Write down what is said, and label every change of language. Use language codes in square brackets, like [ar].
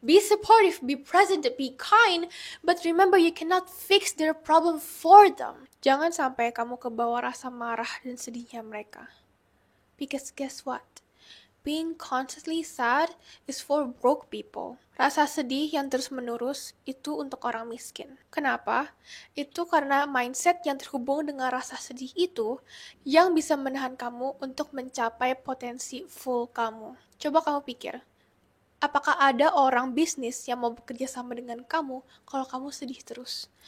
[en] Be supportive, be present, be kind, but remember you cannot fix their problem for them. [id] Jangan sampai kamu kebawa rasa marah dan sedihnya mereka. [en] Because guess what? Being constantly sad is for broke people. [id] Rasa sedih yang terus-menerus itu untuk orang miskin. Kenapa? Itu karena mindset yang terhubung dengan rasa sedih itu yang bisa menahan kamu untuk mencapai potensi full kamu. Coba kamu pikir, apakah ada orang bisnis yang mau bekerja sama dengan kamu kalau kamu sedih terus?